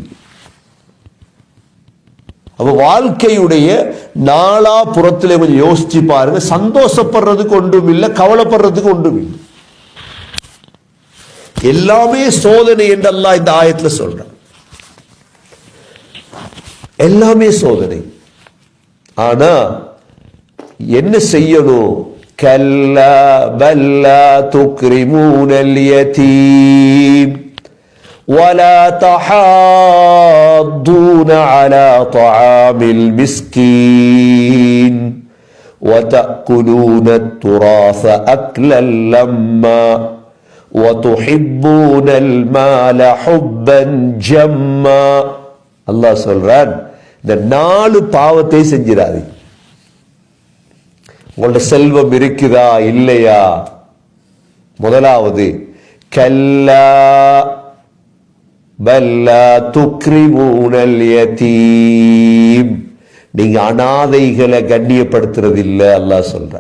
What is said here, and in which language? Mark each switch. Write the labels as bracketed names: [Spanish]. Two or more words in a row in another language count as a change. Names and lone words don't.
[Tamil] அப்ப வாழ்க்கையுடைய நாலா புறத்திலே கொஞ்சம் யோசிச்சு பாருங்க, சந்தோஷப்படுறதுக்கு ஒன்றும் இல்லை, கவலைப்படுறதுக்கு ஒன்றும் இல்லை, எல்லாமே சோதனை என்று அல்லாஹ் இந்த ஆயத்துல சொல்றான். எல்லாமே சோதனை. ஆனா என்ன செய்யணும்? [Arabic] كلا بل لا تكرمون اليتيم ولا تحاضون على طعام المسكين وتأكلون التراث أكلا لما وتحبون المال حبا جما. [Tamil] அல்லாஹ் சொல்றான், இந்த 4 பாவத்தை செஞ்சிடாதீங்க. உங்களோட செல்வம் இருக்குதா இல்லையா? முதலாவது, [Arabic] كلا بل لا تكرمون اليتيم, [Tamil] நீங்க அனாதைகளை கண்ணியப்படுத்துறது இல்லை அல்லாஹ் சொல்றான்.